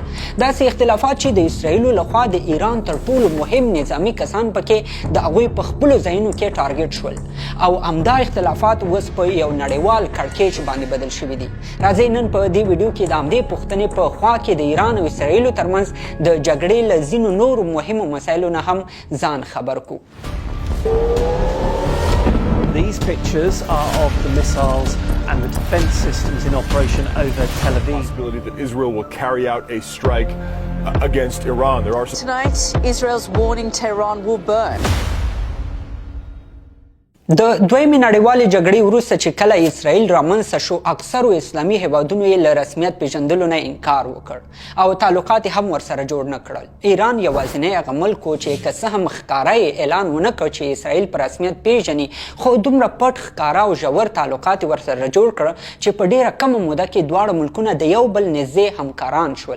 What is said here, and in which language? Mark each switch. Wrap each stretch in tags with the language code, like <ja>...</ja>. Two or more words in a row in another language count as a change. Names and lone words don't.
<ps>داسې اختلافات چې د اسرایل لخوا د ایران تر ټولو مهم نظامی کسان پکې د هغوی په خپلو ځایونو کې ټارګټ شول او همدا اختلافات اوس په یو نړیوال کړکېچ باندې بدل شوي دي. راځئ نن په دې ویډیو کې د همدې پوښتنې په خوا کې د ایران او اسرایلو ترمنځ د جګړې له ځینو نورو مهمو مسایلو نه هم ځان خبر کړو.</ps> <en>These pictures are of the missiles and the defense systems in operation over Tel Aviv. The possibility that Israel will carry out a strike against Iran. There are Tonight, Israel's warning Tehran will burn.</en> <ps>د دویمې نړیوالې جګړې وروسته چې کله اسرایل رامنځته شو، اکثرو اسلامي هیوادونو یې له رسمیت پیژندلو نه انکار وکړ او تعلقات هم ورسره جوړ نه کړل. ایران یوازینی هغه ملک و چې که څه هم ښکاره اعلان ونه کړ چې اسرایل په رسمیت پیژني، خو دومره پټ، ښکاره او ژور تعلقات ورسره جوړ کړ چې په ډیره کمه موده کې دواړه ملکونه د یو بل نږدې همکاران شول.</ps>